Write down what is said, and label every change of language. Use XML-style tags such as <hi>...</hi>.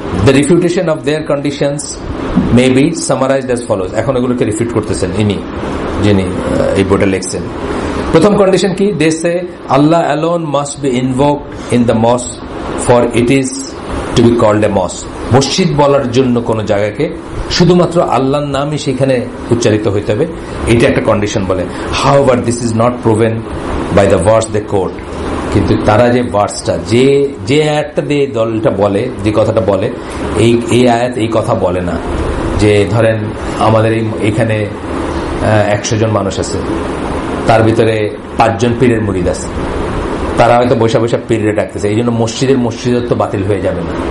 <en>The refutation of their conditions may be summarized as follows।</en> <bn>এখন এগুলোকে refute করতেছেন যিনি এই বইটা লিখছেন। প্রথম কন্ডিশন কি?</bn> <en>they say Allah alone must be invoked in the mosque for it is to be called a mosque।</en> <bn>মসজিদ বলার জন্য কোন জায়গাকে শুধুমাত্র আল্লাহর নামই সেখানে উচ্চারিত হইতে হবে, এটা একটা কন্ডিশন বলে।</bn> <en>however this is not proven by the verse they quote।</en> <bn>কিন্তু তারা যে ভার্সটা, যে আয়াতটা দিয়ে দলটা বলে, যে কথাটা বলে, এই আয়াত এই কথা বলে না। যে ধরেন আমাদের এখানে 100 জন মানুষ আছে, তার ভিতরে 5 জন পীরের মুরিদ আছে, তারা হয়তো বৈশা বৈশা পীরে ডাকতেছে, এই জন্য মসজিদত্ব বাতিল হয়ে যাবে না।</bn>